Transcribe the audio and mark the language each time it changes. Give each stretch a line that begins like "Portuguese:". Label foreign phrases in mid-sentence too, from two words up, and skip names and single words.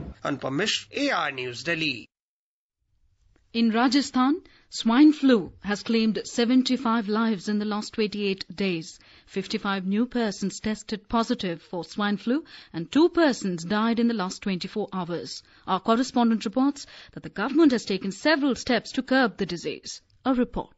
English: Anupam Mishra, AR News, Delhi. In Rajasthan, swine flu has claimed 75 lives in the last 28 days. 55 new persons tested positive for swine flu and 2 persons died in the last 24 hours. Our correspondent reports that the government has taken several steps to curb the disease. A report.